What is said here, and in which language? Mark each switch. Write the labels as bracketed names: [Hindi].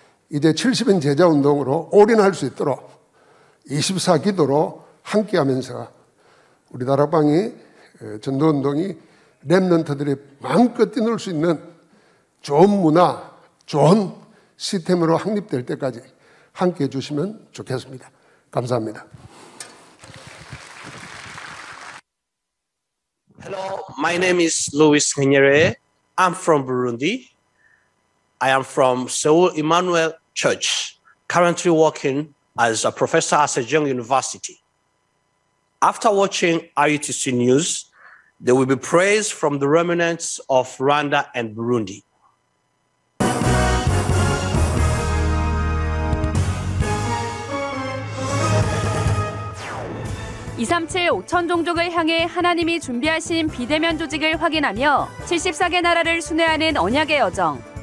[Korean] 이제 70인 제자운동으로 올인할 수 있도록 24기도로 함께하면서 우리 다락방이 전도운동이 렘넌트들이 마음껏 뛰놀 수 있는 좋은 문화, 좋은 시스템으로 확립될 때까지 함께해 주시면 좋겠습니다. 감사합니다. [English] Hello, my name is Luis Nyere. I'm from Burundi. I am from Seoul Emmanuel Church, currently working as a professor at Sejong University. After watching RUTC News, there will be praise from the remnants of Rwanda and Burundi. [Korean] 237 5천 종족을 향해 하나님이 준비하신 비대면 조직을 확인하며 74개 나라를 순회하는 언약의 여정.